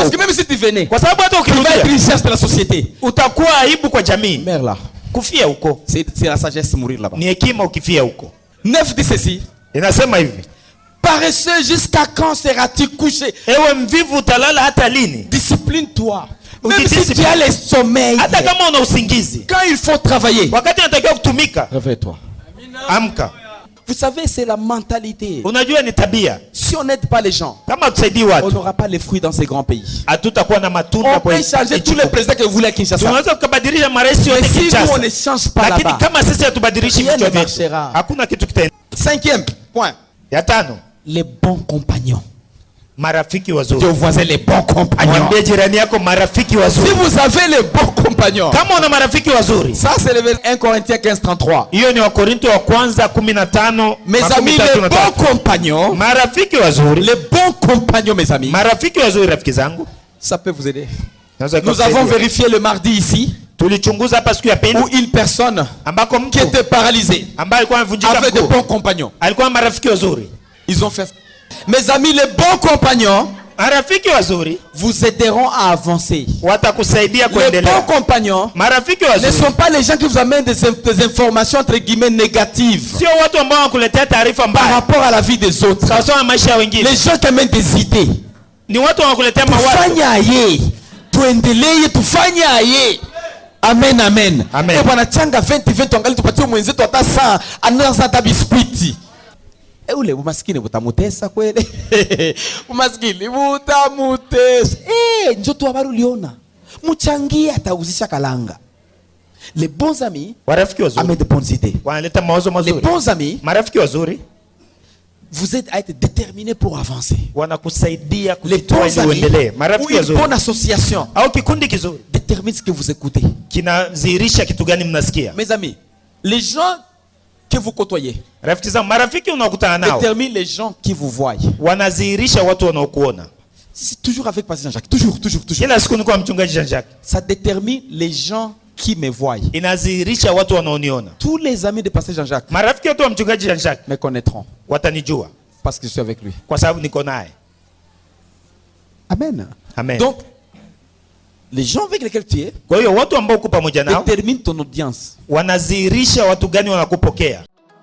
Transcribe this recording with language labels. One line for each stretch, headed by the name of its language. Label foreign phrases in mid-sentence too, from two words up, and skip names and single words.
French: Parce que même si tu venais,
Swahili: Kwa sababu hata
French: tu vas être
Swahili: ukirudia
French: une richesse de la société.
Swahili: utakuwa aibu kwa jamii.
French: Mère là,
Swahili: Kufia huko
French: c'est la sagesse mourir là-bas.
Swahili: ni hekima ukifia huko.
French: 9 dit ceci.
Swahili: Inasema hivi,
French: Paresseux, jusqu'à quand seras-tu couché?
Swahili: ewe mvivu utalala hata lini?
French: Discipline-toi. Même si
Swahili: Ujidiscipline.
French: tu as les sommeils,
Swahili: Hata kama una usingizi,
French: quand il faut travailler,
Swahili: wakati unatakiwa kutumika,
French: réveille-toi.
Swahili: amka.
French: Vous savez, c'est la mentalité.
Swahili: Unajua ni tabia.
French: Si on n'aide pas les gens,
Swahili: Kama tusaidii
French: on
Swahili: watu,
French: n'aura pas les fruits dans ces grands pays.
Swahili: hatutakuwa na matunda
French: On
Swahili: kwa
French: peut changer tous les présidents que vous voulez à Kinshasa.
Swahili: Tunaweza tukabadilisha marais
French: Mais
Swahili: yote
French: si nous, on ne
Swahili: Kinshasa,
French: change pas
Swahili: lakini
French: là-bas.
Swahili: kama sisi hatubadilishi
French: Rien
Swahili: vichwa
French: ne
Swahili: vyetu,
French: marchera.
Swahili: hakuna kitu kitaenda.
French: 5e point.
Swahili: Ya tano,
French: Les bons compagnons.
Swahili: marafiki
French: Dis
Swahili: wazuri.
French: aux voisins, les bons compagnons.
Swahili: Mwambie jirani yako marafiki
French: Si
Swahili: wazuri.
French: vous avez les bons compagnons,
Swahili: Kama una marafiki wazuri,
French: ça c'est le 1 Corinthiens 15:33.
Swahili: hiyo ni Wakorinto wa kwanza 15.
French: Mes amis, les bons compagnons,
Swahili: Marafiki wazuri,
French: les bons compagnons, mes amis,
Swahili: marafiki wazuri, rafiki zangu.
French: ça peut vous aider.
Swahili: Naweza
French: Nous
Swahili: kukusaidia.
French: avons vérifié le mardi ici
Swahili: Tulichunguza hapa siku ya pili
French: où une personne
Swahili: ambako
French: qui
Swahili: mtu
French: était paralysée
Swahili: ambaye alikuwa amevunjika
French: avait de
Swahili: mguu
French: bons compagnons.
Swahili: alikuwa na marafiki wazuri.
French: Ils ont fait. Mes amis, les bons compagnons
Swahili: Marafiki wazuri
French: vous aideront à avancer.
Swahili: watakusaidia
French: Les bons
Swahili: kuendelea.
French: compagnons
Swahili: Marafiki
French: ne
Swahili: wazuri
French: sont pas les gens qui vous amènent des informations entre guillemets négatives
Swahili: sio watu ambao wanakuletea taarifa
French: par
Swahili: mbaya
French: rapport à la vie des autres.
Swahili: sawa sawa na maisha ya wengine.
French: Les gens qui amènent des idées.
Swahili: Ni watu wanakuletea mawazo. Tufanye aye, tuendelee, tufanye aye. Amen, amen. Amen. Eh, bwana changa 20 angali tupatie mwenzetu hata saa anaanza hata biskuiti. Ule umaskini butamutesa kweli. Umaskini butamutesa. Njoo tu habari uliona. Mchangie atauzisha kalanga.
French: Les bons amis
Swahili: Warafiki wazuri
French: amènent de bonnes idées.
Swahili: wanaleta mawazo
French: Les
Swahili: mazuri.
French: bons amis
Swahili: Marafiki wazuri
French: vous aident à être déterminés pour avancer.
Swahili: wanakusaidia
French: Les
Swahili: kujitoa
French: bons
Swahili: ili
French: amis
Swahili: uendelee.
French: ou
Swahili: Marafiki
French: une
Swahili: wazuri
French: bonne association
Swahili: au kikundi kizuri
French: détermine ce que vous écoutez.
Swahili: kinadhihirisha kitu gani mnasikia.
French: Mes amis, les gens que vous côtoyez
Swahili: Rafiki zangu, marafiki unaokutana nao
French: déterminent les gens qui vous voient.
Swahili: wanadhihirisha watu wanaokuona.
French: C'est toujours avec Pasteur Jean-Jacques. Toujours.
Swahili: Kila siku niko mchungaji Jean-Jacques,
French: Ça détermine les gens qui me voient.
Swahili: inadhihirisha watu wanaoniona.
French: Tous les amis de Pasteur Jean-Jacques
Swahili: Marafiki wote wa mchungaji Jean-Jacques
French: me connaîtront
Swahili: watanijua
French: parce que je suis avec lui.
Swahili: kwa sababu niko naye. Amen. Amen.
French: Donc, les gens avec lesquels tu es
Swahili: Kwa hiyo watu ambao uko pamoja nao
French: déterminent ton audience.
Swahili: wanadhihirisha watu gani wanakupokea.